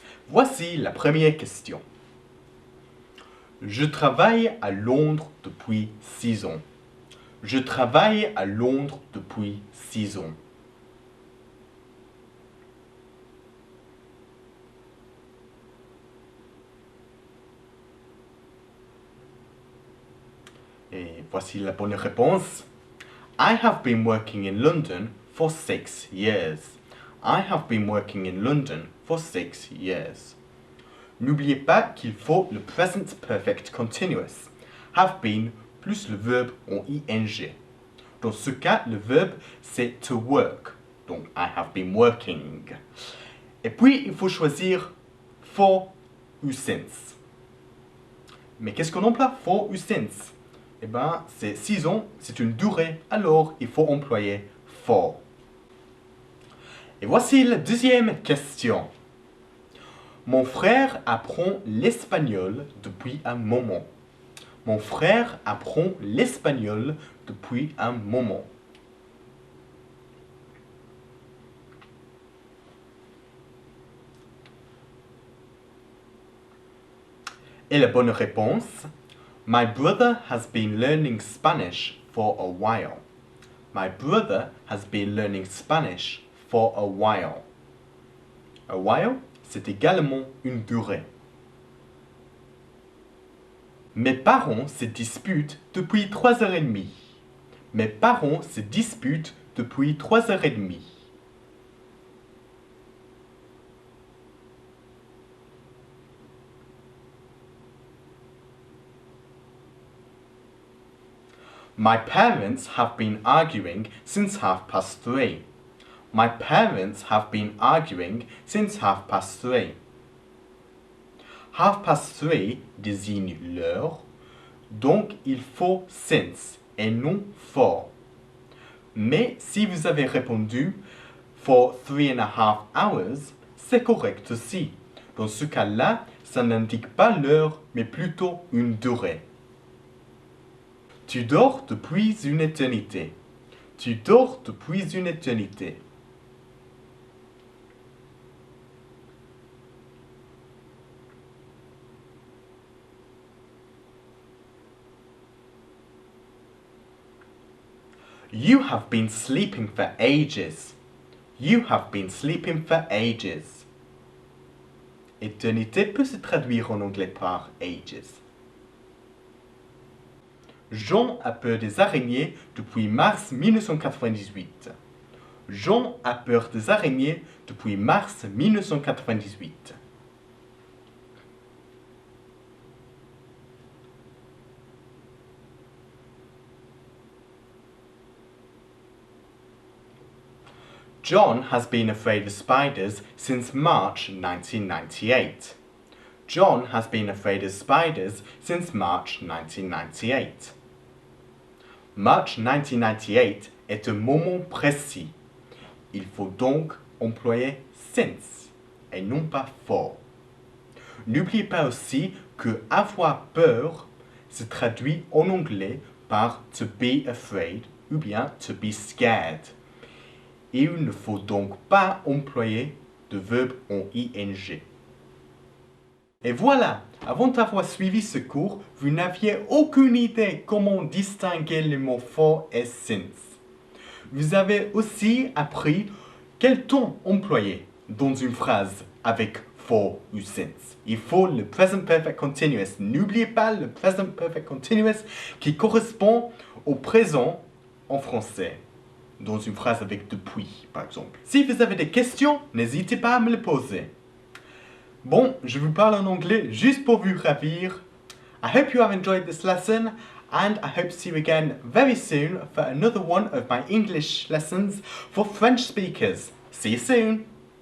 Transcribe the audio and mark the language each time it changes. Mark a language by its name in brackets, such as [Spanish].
[French] Voici la première question. Je travaille à Londres depuis 6 ans. Je travaille à Londres depuis 6 ans. Et voici la bonne réponse. [English] I have been working in London for 6 years. I have been working in London for 6 years. [French] N'oubliez pas qu'il faut le present perfect continuous. Have been plus le verbe en ing. Dans ce cas, le verbe c'est to work. [English] Donc, I have been working. [French] Et puis, il faut choisir for ou since. Mais qu'est-ce qu'on emploie for ou since? Eh bien, c'est 6 ans, c'est une durée, alors il faut employer for. Et voici la deuxième question. Mon frère apprend l'espagnol depuis un moment. Mon frère apprend l'espagnol depuis un moment. Et la bonne réponse, [English] My brother has been learning Spanish for a while. My brother has been learning Spanish for a while. [French] A while, c'est également une durée. Mes parents se disputent depuis 3h30. Mes parents se disputent depuis 3h30. [English] My parents have been arguing since 3:30. My parents have been arguing since 3:30. [French] 3:30 désigne l'heure, donc il faut since et non for. Mais si vous avez répondu for 3.5 hours, c'est correct aussi. Dans ce cas-là, ça n'indique pas l'heure, mais plutôt une durée. Tu dors depuis une éternité. Tu dors depuis une éternité. [English] You have been sleeping for ages. You have been sleeping for ages. [French] Éternité peut se traduire en anglais par ages. Jean a peur des araignées depuis mars 1998. Jean a peur des araignées depuis mars 1998. [English] John has been afraid of spiders since March 1998. John has been afraid of spiders since March 1998. [French] March 1998 est un moment précis. Il faut donc employer since et non pas for. N'oubliez pas aussi que avoir peur se traduit en anglais par to be afraid ou bien to be scared. Et il ne faut donc pas employer de verbe en ing. Et voilà, avant d'avoir suivi ce cours, vous n'aviez aucune idée comment distinguer les mots for et since. Vous avez aussi appris quel ton employer dans une phrase avec for ou since. Il faut le present perfect continuous. N'oubliez pas le present perfect continuous qui correspond au présent en français. Dans une phrase avec depuis, par exemple. Si vous avez des questions, n'hésitez pas à me les poser. Bon, je vous parle en anglais juste pour vous ravir. [English] I hope you have enjoyed this lesson and I hope to see you again very soon for another one of my English lessons for French speakers. See you soon!